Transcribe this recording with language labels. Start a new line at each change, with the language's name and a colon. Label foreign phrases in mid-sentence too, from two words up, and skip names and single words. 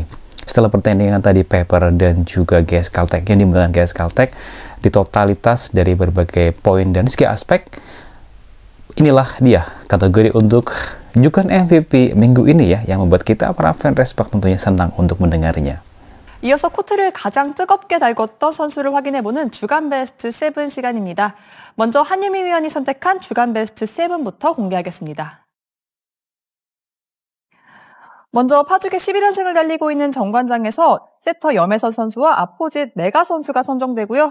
Indonesian: Setelah pertandingan tadi Pepper dan juga GS Caltech yang dimenangkan GS Caltech di totalitas dari berbagai poin dan segi aspek, inilah dia kategori untuk Jukan MVP minggu ini ya, yang membuat kita para fan Respak tentunya senang untuk mendengarnya.
Korean: 이어서 코트를 가장 뜨겁게 달궜던 선수를 확인해보는 주간 베스트 7 시간입니다. 먼저 한유미 위원이 선택한 주간 베스트 7부터 공개하겠습니다. 먼저 파죽의 11연승을 달리고 있는 정관장에서 세터 염혜선 선수와 아포짓 메가 선수가 선정되고요.